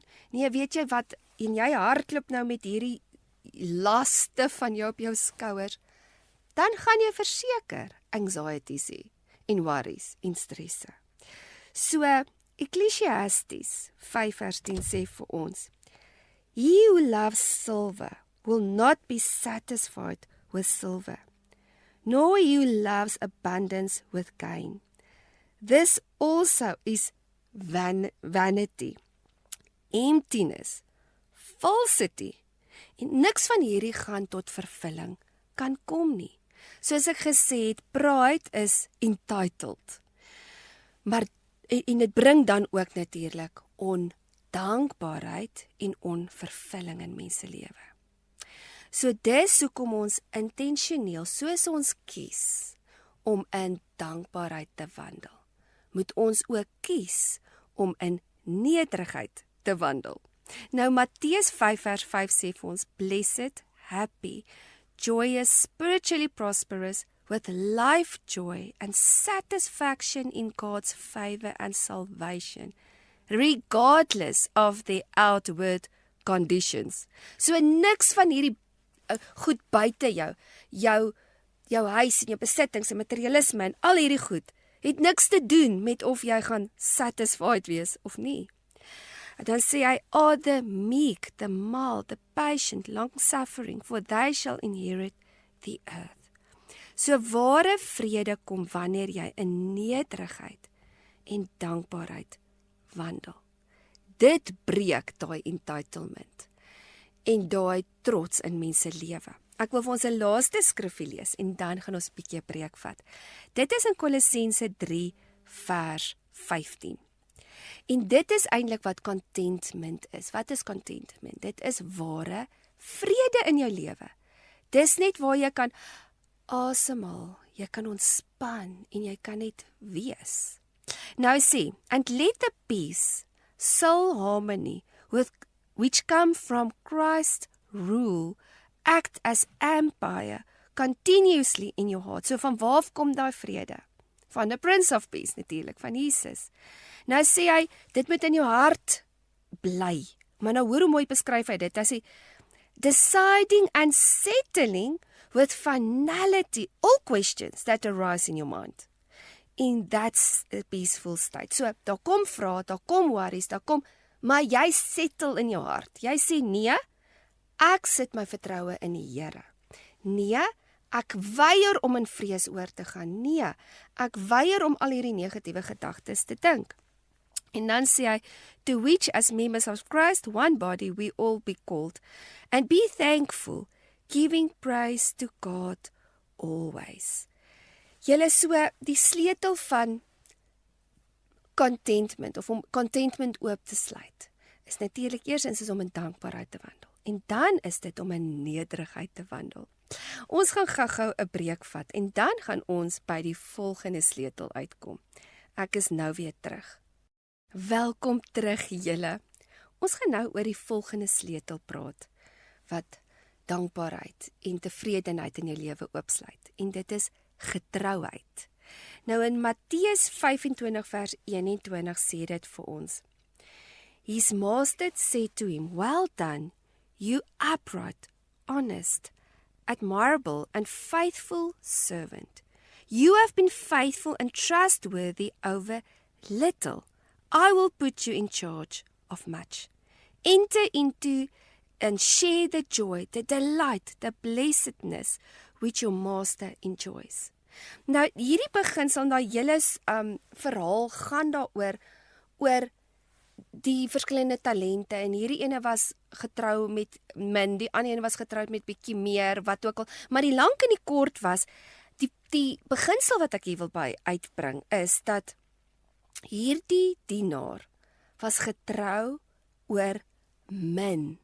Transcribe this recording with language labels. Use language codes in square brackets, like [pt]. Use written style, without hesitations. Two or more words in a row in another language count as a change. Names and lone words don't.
[af] Nee, weet jy wat, en jy hardloop nou met hierdie laste van jou op jou skouers, dan gaan jy verseker anxieties hê, en worries, en stresse. So, Ecclesiastes 5 vers 10 sê vir ons, [en] He who loves silver will not be satisfied with silver, nor he who loves abundance with gain. This also is vanity, emptiness, falsity, [af] en niks van hierdie gaan tot vervulling kan kom nie. Soos ek gesê het, [en] pride is entitled, [af] maar en dit bring dan ook natuurlik ondankbaarheid en onvervulling in mense lewe. So dis hoekom ons intentioneel, soos ons kies om in dankbaarheid te wandel, moet ons ook kies om in nederigheid te wandel. Nou Matteus 5 vers 5 sê vir ons, [en] blessed, happy, joyous, spiritually prosperous, with life joy and satisfaction in God's favor and salvation, regardless of their outward conditions. [af] So niks van hierdie goed buite jou huis en jou besittings en materialisme en al hierdie goed, het niks te doen met of jy gaan satisfied wees of nie. Dan sê hy, [en] "Are the meek, the mild, the patient, long-suffering, for they shall inherit the earth." [af] So ware vrede kom wanneer jy in nederigheid en dankbaarheid wandel. Dit breek daai entitlement en daai trots in mense lewe. Ek wil vir ons 'n laaste skrifgie lees en dan gaan ons 'n bietjie 'n preek vat. Dit is in Kolossense 3 vers 15. En dit is eintlik wat contentment is. Wat is contentment? Dit is ware vrede in jou lewe. Dis net waar jy kan asemhaal, jy kan ontspan en jy kan net wees. Nou sê, [en] "And let the peace, soul harmony, which come from Christ's rule, act as empire continuously in your heart." [af] So van waar kom daai vrede? Van [en] the Prince of Peace [af] natuurlik, van Jesus. Nou sê hy, dit moet in jou hart bly. Maar nou hoor hoe mooi beskryf hy dit. Hy sê, [en] "Deciding and settling with finality all questions that arise in your mind." And that's a peaceful state. [af] So, daar kom vrae, daar kom worries, maar jy settle in jou hart. Jy sê, "Nee, ek sit my vertroue in die Here. Nee, ek weier om in vrees oor te gaan. Nee, ek weier om al hierdie negatiewe gedagtes te dink." En dan sê hy, [en] "To which as members of Christ, one body, we all be called. And be thankful, giving praise to God always." [af] Julle so, die sleutel van contentment, of om contentment oop te sluit, is natuurlik eerstens is om in dankbaarheid te wandel. En dan is dit om in nederigheid te wandel. Ons gaan gou-gou 'n breek vat en dan gaan ons by die volgende sleutel uitkom. Ek is nou weer terug. Welkom terug julle. Ons gaan nou oor die volgende sleutel praat, wat dankbaarheid en tevredenheid in jou lewe oopsluit. En dit is getrouheid. Nou in Matteus 25 vers 21 sê dit vir ons. [en] His master said to him, "Well done, you upright, honest, admirable and faithful servant. You have been faithful and trustworthy over little. I will put you in charge of much. Enter into and share the joy, the delight, the blessedness which your master enjoys." [af] Nou, hierdie beginsel, daai hele verhaal gaan daaroor oor die verskillende talente, en hierdie ene was getrou met min, die ander ene was getroud met bietjie meer, wat ook al, maar die lank en die kort was, die beginsel wat ek hier wil by uitbring, is dat hierdie dienaar was getrou oor min.